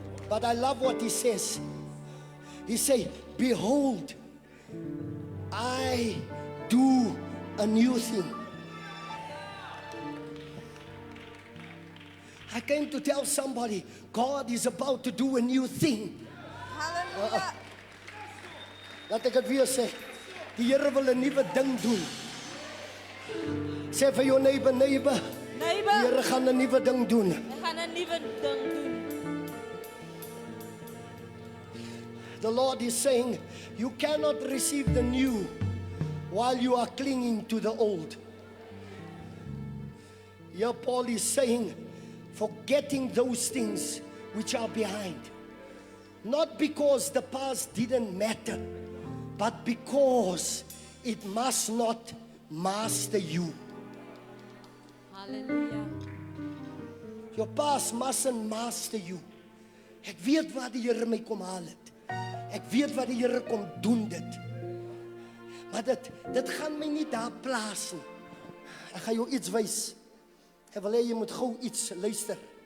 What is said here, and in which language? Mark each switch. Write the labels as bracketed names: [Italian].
[English] But I love what he says. He say, behold, I do a new thing. I came to tell somebody, God is about to do a new thing. Hallelujah. [Afrikaans] Laat ek dit weer sê. Die Here wil 'n nuwe ding doen. Sê vir jou neighbor, die Here gaan 'n nuwe ding doen. Hy gaan 'n nuwe ding doen. [English] The Lord is saying, you cannot receive the new while you are clinging to the old. Here Paul is saying, forgetting those things which are behind. Not because the past didn't matter, but because it must not master you. Hallelujah. Your past mustn't master you. [Afrikaans] Ek weet waar die Here my kom haal het. Ek weet wat die Here kom doen dit. Maar dit gaan my nie daar plaas nie. Ek gaan jou iets wys. Ek wil hê jy moet gou iets luister.